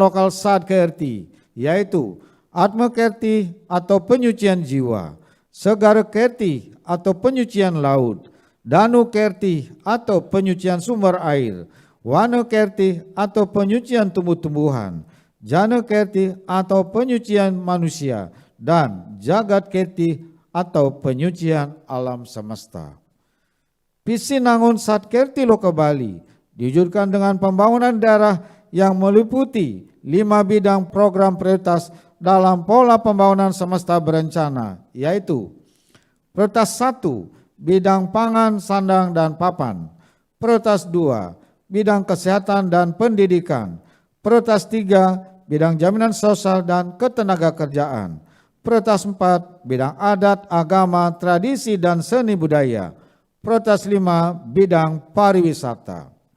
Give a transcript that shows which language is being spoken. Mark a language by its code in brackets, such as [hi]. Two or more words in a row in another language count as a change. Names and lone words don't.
[id] lokal Sadkerti, yaitu Atma Kerti atau penyucian jiwa, Segara Kerti atau penyucian laut, Danu Kerti atau penyucian sumber air, Wana Kerti atau penyucian tumbuh-tumbuhan, Jana Kerti atau penyucian manusia, dan Jagat Kerti atau penyucian alam semesta. Pisinangun Sadkerti Loka Bali diwujudkan dengan pembangunan daerah yang meliputi 5 bidang program prioritas dalam pola pembangunan semesta berencana, yaitu prioritas 1, bidang pangan, sandang, dan papan; prioritas 2, bidang kesehatan dan pendidikan; prioritas 3, bidang jaminan sosial dan ketenagakerjaan; prioritas 4, bidang adat, agama, tradisi, dan seni budaya; prioritas 5, bidang pariwisata.